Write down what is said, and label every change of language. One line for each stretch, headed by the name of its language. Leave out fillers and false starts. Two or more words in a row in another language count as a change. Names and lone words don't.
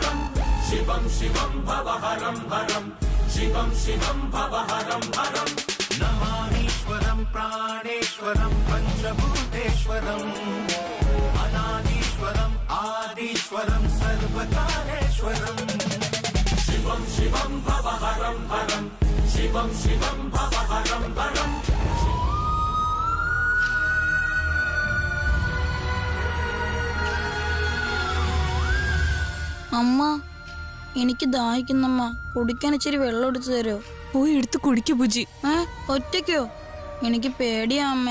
Sanskrit: शिवं भव हरं हरं शिवं शिवं भव हरं हरं नमामीश्वरं प्राणेश्वरं पञ्चभूतेश्वरम् अनादीश्वरम् आदीश्वरं सर्वकारेश्वरम् शिवं शिवं भवहरं हरं शिवं शिवं भवहरं हरम्
Malayalam: അമ്മ എനിക്ക് ദാഹിക്കുന്നമ്മ കുടിക്കാൻ ഇച്ചിരി വെള്ളം എടുത്തു തരോ? പോയി എടുത്ത് കുടിക്കു ബുജി. ഒറ്റയ്ക്കോ? എനിക്ക് പേടിയാ അമ്മേ.